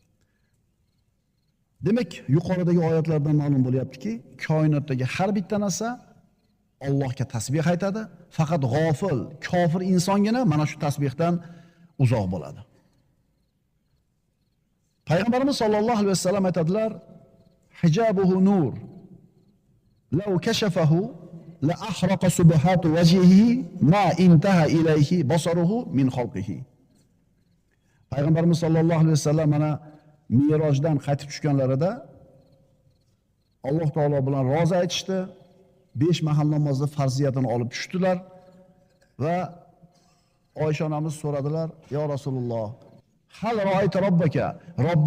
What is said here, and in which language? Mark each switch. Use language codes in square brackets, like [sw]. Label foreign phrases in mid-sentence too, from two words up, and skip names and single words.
[uz] Demak, yuqoridagi oyatlardan ma'lum bo'lyaptiki, koinotdagi har bitta narsa Allohga tasbih aytadi, faqat g'ofil, kofir insongina mana shu tasbihdan uzoq bo'ladi. Payg'ambarimiz [ar] صلى الله عليه وسلم [uz] aytadilar: [ar] "حجابه نور. لو كشفه لأحرق سبحات وجهه ما انتهى إليه بصره من خلقه." [uz] Payg'ambarimiz [ar] صلى الله عليه وسلم [uz] mana Mirojdan qaytib tushganlarida Alloh taolo bilan rozi aytishdi. 5 mahal namozni farziyatini olib tushdilar va Oysha onamiz so'radilar: [ar] "يا رسول الله هل رأيت ربك?